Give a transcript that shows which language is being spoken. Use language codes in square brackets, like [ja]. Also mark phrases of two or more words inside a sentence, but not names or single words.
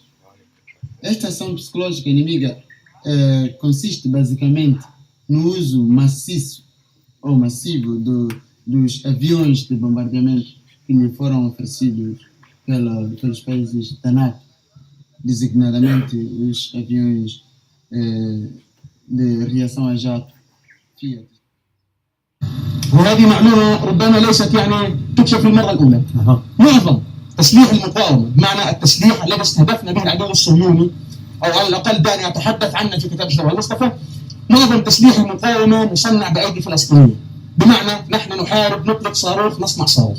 [pt] Esta ação psicológica inimiga consiste basicamente no uso maciço ou massivo dos aviões de bombardeamento que lhe foram oferecidos pelos países da NATO, designadamente os aviões de reação a jato Fiat. [ar] وهذه معلومة ربما ليست يعني تكشف للمرة الأولى. معظم تسليح المقاومة بمعنى التسليح الذي استهدفنا به العدو الصهيوني أو على الأقل دعني أتحدث عنه في كتاب الشرع المصطفى معظم تسليح المقاومة مصنع بأيدي فلسطينية بمعنى نحن نحارب نطلق صاروخ نصنع صاروخ.